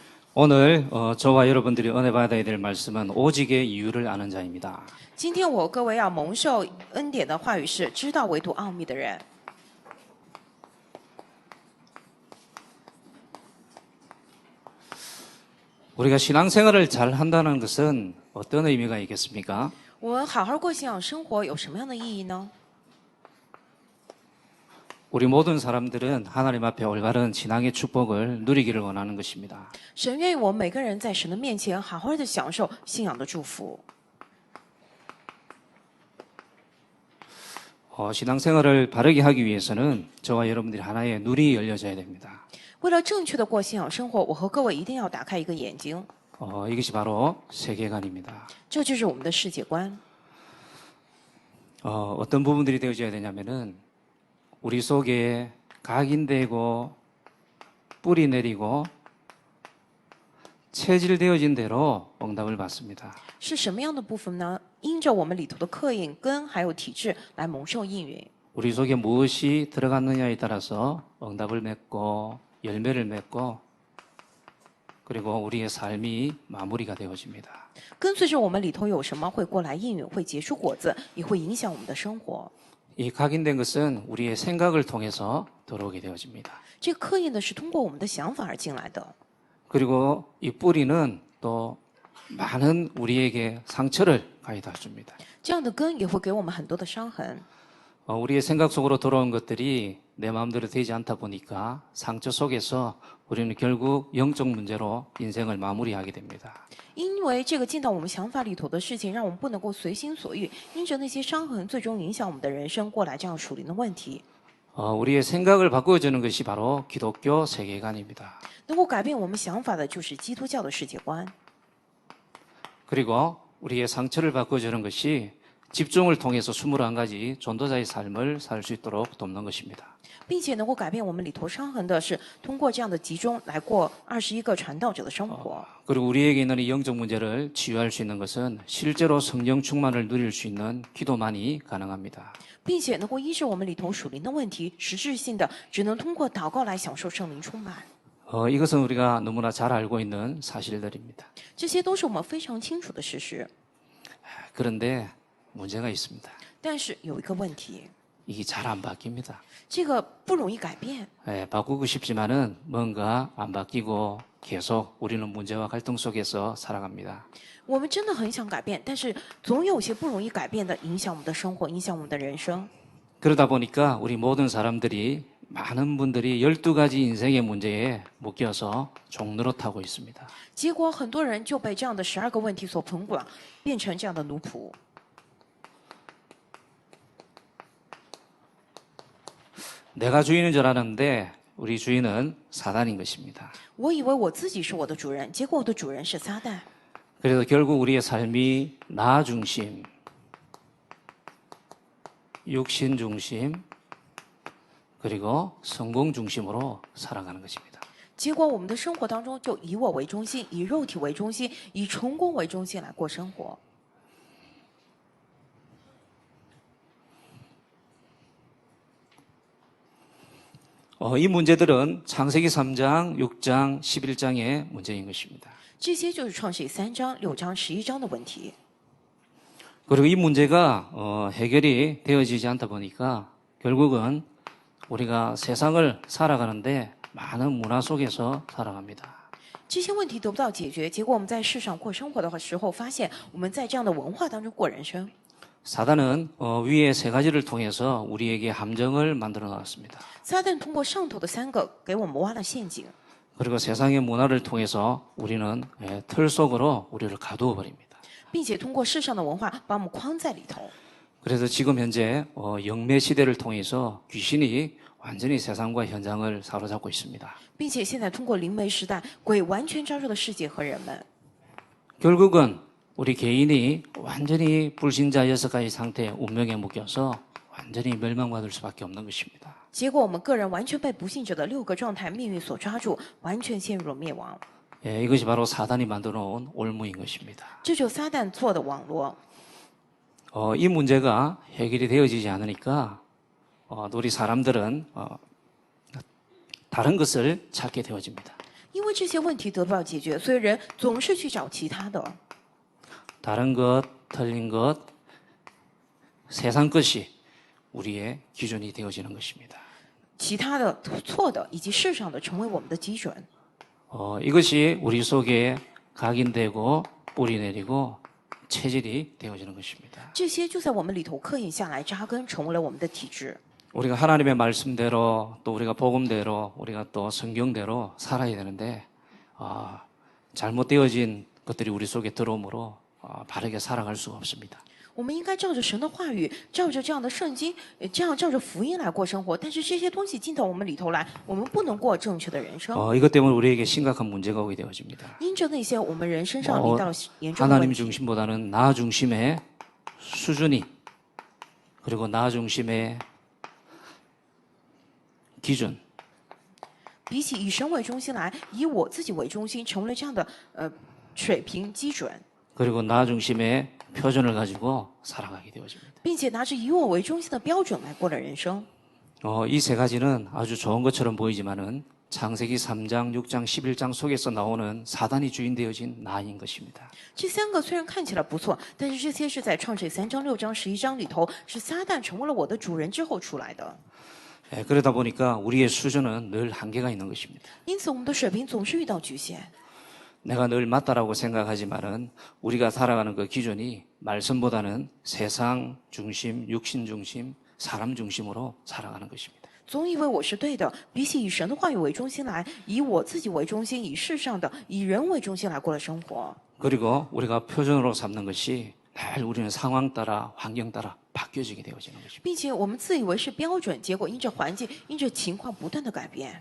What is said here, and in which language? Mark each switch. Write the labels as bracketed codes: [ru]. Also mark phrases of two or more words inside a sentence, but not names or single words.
[ko] 오늘 저와 여러분들이 은혜 받아야 될 말씀은 오직의 이유를 아는 자입니다. [zh] 今天我各位要蒙受恩典的话语是知道唯独奥秘的人。 [ko] 우리가 신앙생활을 잘 한다는 것은 어떤 의미가 있겠습니까? [zh] 我们好好过信仰生活有什么样的意义呢？ [ko] 우리 모든 사람들은 하나님 앞에 올바른 신앙의 축복을 누리기를 원하는 것입니다. [zh] 神愿意我们每个人在神的面前好好的享受信仰的祝福。 [ko] 신앙생활을 바르게 하기 위해서는 저와 여러분들이 하나의 눈이 열려져야 됩니다. [zh] 为了正确的过信仰生活，我和各位一定要打开一个眼睛， [ko] 이것이 바로 세계관입니다. [zh] 这就是我们的世界观。 [ko] 어떤 부분들이 되어져야 되냐면은 우리 속에 각인되고 뿌리 내리고 체질되어진 대로 응답을 받습니다. [zh] 是什么样的部分呢？因着我们里头的刻印、根还有体质来蒙受应允。 [ko] 우리 속에 무엇이 들어갔느냐에 따라서 응답을 맺고 열매를 맺고 그리고 우리의 삶이 마무리가 되어집니다. [zh] 跟随着我们里头有什么，会过来应允，会结出果子，也会影响我们的生活。 [ko] 이 각인된 것은 우리의 생각을 통해서 들어오게 되어집니다. [zh] 这个刻印的是通过我们的想法而进来的。 [ko] 그리고 이 뿌리는 또 많은 우리에게 상처를 가져다 줍니다. [zh] 这样的根也会给我们很多的伤痕。 [ko] 우리의 생각 속으로 들어온 것들이 내 마음대로 되지 않다 보니까 상처 속에서 우리는 결국 영적 문제로 인생을 마무리하게 됩니다. [zh] 因为这个进到我们想法里头的事情，让我们不能够随心所欲，因着那些伤痕，最终影响我们的人生过来这样属灵的问题。 [ko] 우리의 생각을 바꾸어주는 것이 바로 기독교 세계관입니다. [zh] 能够改变我们想法的，就是基督教的世界观。 [ko] 그리고 우리의 상처를 바꾸어주는 것이 집중을 통해서 21가지 전도자의 삶을 살 수 있도록 돕는 것입니다. [zh] 并且能够改变我们里头伤痕的是，通过这样的集中来过21个传道者的生活。 [ko] 그리고 우리에게 있는 이 영적 문제를 치유할 수 있는 것은 실제로 성령 충만을 누릴 수 있는 기도만이 가능합니다. [zh] 并且能够医治我们里头属灵的问题，实质性的只能通过祷告来享受圣灵充满。 [ko] 이것은 우리가 너무나 잘 알고 있는 사실들입니다. [zh] 这些都是我们非常清楚的事实。 [ko] 그런데 문제가 있습니다. [zh] 但是有一个问题， [ko] 이게 잘 안 바뀝니다. [zh] 这个不容易改变。 [ko] 바꾸고 싶지만은 뭔가 안 바뀌고 계속 우리는 문제와 갈등 속에서 살아갑니다. [zh] 我们真的很想改变，但是总有些不容易改变的，影响我们的生活，影响我们的人生。 [ko] 그러다 보니까 우리 모든 사람들이 많은 분들이 12가지 인생의 문제에 묶여서 종로로 타고 있습니다. [zh] 结果很多人就被这样的12个问题所捆绑，变成这样的奴仆。 [ko] 내가 주인인 줄 알았는데 우리 주인은 사단인 것입니다. [zh] 我以为我自己是我的主人，结果我的主人是撒旦。 [ko] 그래서 결국 우리의 삶이 나 중심, 육신 중심, 그리고 성공 중심으로 살아가는 것입니다. [zh] 结果我们的生活当中就以我为中心，以肉体为中心，以成功为中心来过生活。 [ko] 이 문제들은 창세기 3장, 6장, 11장의 문제인 것입니다. [zh] 这些就是创世记3章、6章、11章的问题。 [ko] 그리고 이 문제가 해결이 되어지지 않다 보니까 결국은 우리가 세상을 살아가는데 많은 문화 속에서 살아갑니다. [zh] 这些问题得不到解决，结果我们在世上过生活的时候，发现我们在这样的文化当中过人生。 [ko] 사단은 위의 3가지를 통해서 우리에게 함정을 만들어 놨습니다. [zh] 撒旦通过上头的3个给我们挖了陷阱， [ko] 그리고 세상의 문화를 통해서 우리는 틀 속으로 우리를 가두어 버립니다. [zh] 并且通过世上的文化把我们框在里头。 [ko] 그래서 지금 현재 영매 시대를 통해서 귀신이 완전히 세상과 현장을 사로잡고 있습니다. [zh] 并且现在通过灵媒时代，鬼完全招惹了世界和人们。 [ko] 결국은 우리 개인이 완전히 불신자 6가지 상태의 운명에 묶여서 완전히 멸망받을 수밖에 없는 것입니다. [zh] 结果我们个人完全被不信者的6个状态命运所抓住，完全陷入了灭亡。 [ko] 이것이 바로 사단이 만들어 놓은 올무인 것입니다. [zh] 这就是撒旦做的网络。 [ko] 이 문제가 해결이 되어지지 않으니까 우리 사람들은 다른 것을 찾게 되어집니다. [zh] 因为这些问题得不到解决，所以人总是去找其他的。 [ko] 다른 것, 틀린 것, 세상 것이 우리의 기준이 되어지는 것입니다. [zh] 其他的错的以及世上的成为我们的基准， [ko] 이것이 우리 속에 각인되고 뿌리내리고 체질이 되어지는 것입니다. [zh] 这些就在我们里头刻印下来，扎根，成为了我们的体质。 [ko] 우리가 하나님의 말씀대로 또 우리가 복음대로 우리가 또 성경대로 살아야 되는데 잘못되어진 것들이 우리 속에 들어오므로 바르게 살아갈 수가 없습니다. [zh] 我们应该照着神的话语，照着这样的圣经，这样照着福音来过生活。但是这些东西进到我们里头来，我们不能过正确的人生。 [ko] 이것 때문에 우리에게 심각한 문제가 오게 되어집니다. [zh] 因着那些，我们人身上临到了严重的 하나님 问题。 [ko] 중심보다는 나 중심의 수준이 그리고 나 중심의 기준 [zh] 比起以神为中心来，以我自己为中心，成为了这样的水平基准， [ko] 그리고 나 중심의 표준을 가지고 살아가게 되어집니다. [zh] 并且拿着以我为中心的标准来过了人生。 [ko] 이 세 가지는 아주 좋은 것처럼 보이지만은 창세기 3장, 6장, 11장 속에서 나오는 사단이 주인 되어진 나인 것입니다. [zh] 这三个虽然看起来不错，但是这些是在创世3章、6章、11章里头，是撒旦成为了我的主人之后出来的。 [ko] 그러다 보니까 우리의 수준은 늘 한계가 있는 것입니다. [zh] 因此，我们的水平总是遇到局限。 [ko] 내가 늘 맞다라고 생각하지만은 우리가 살아가는 그 기준이 말씀보다는 세상 중심, 육신 중심, 사람 중심으로 살아가는 것입니다. [zh] 总以为我是对的，比起以神的话语为中心来，以我自己为中心，以世上的、以人为中心来过了生活。 [ko] 그리고 우리가 표준으로 삼는 것이 늘 우리는 상황 따라 환경 따라 바뀌어지게 되어지는 것입니다. [zh] 并且我们自以为是标准，结果因着环境、因着情况不断的改变。